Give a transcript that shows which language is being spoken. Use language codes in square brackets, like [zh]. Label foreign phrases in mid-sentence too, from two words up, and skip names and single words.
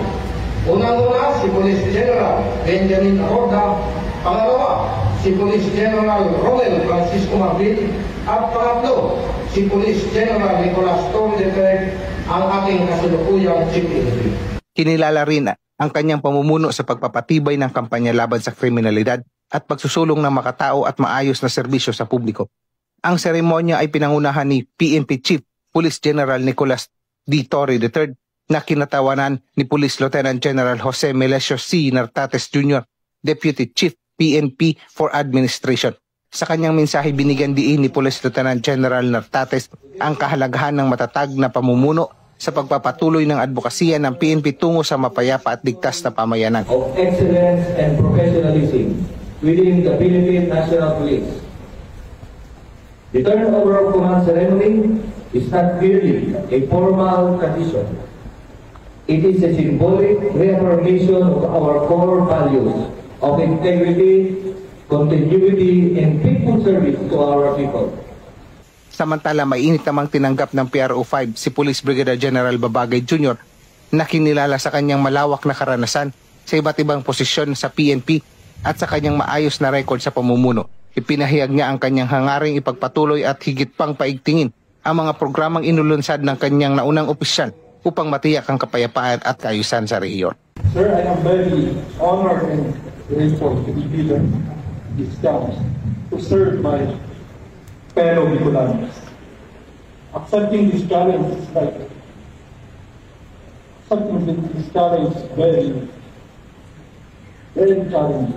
[tl] Unang-una si Police General Benjamin Arroda, pangalawa si Police General Romel Francisco Marbil, at pangatlo si Police General Nicolas Torre ang ating kasalukuyang CPNP. Kinilala rin ang kanyang pamumuno sa pagpapatibay ng kampanya laban sa kriminalidad at pagsusulong ng makatao at maayos na serbisyo sa publiko. Ang seremonya ay pinangunahan ni PNP Chief Police General Nicolas D. Torre III na kinatawanan ni Police Lieutenant General Jose Melesio C. Nartates Jr., Deputy Chief PNP for Administration. Sa kanyang mensahe, binigyan diin ni Police Lieutenant General Nartates ang kahalagahan ng matatag na pamumuno sa pagpapatuloy ng advokasya ng PNP tungo sa mapayapa at ligtas na pamayanan. [en] Of excellence and professionalism within the Philippine National Police. The turnover of command ceremony is not merely a formal tradition. It is a symbolic reaffirmation of our core values of integrity, continuity, and faithful service to our people. [tl] Samantala, mainit namang tinanggap ng PRO 5 si Police Brigadier General Babagay Jr. na kinilala sa kanyang malawak na karanasan sa iba't ibang posisyon sa PNP at sa kanyang maayos na record sa pamumuno. Ipinahayag niya ang kanyang hangaring ipagpatuloy at higit pang paigtingin ang mga programang inulunsad ng kanyang naunang opisyal upang matiyak ang kapayapaan at kaayusan sa rehiyon. [en] Sir, I am very honored and grateful to be given this chance to serve my fellow Bicolanos. Accepting this challenge is very challenging.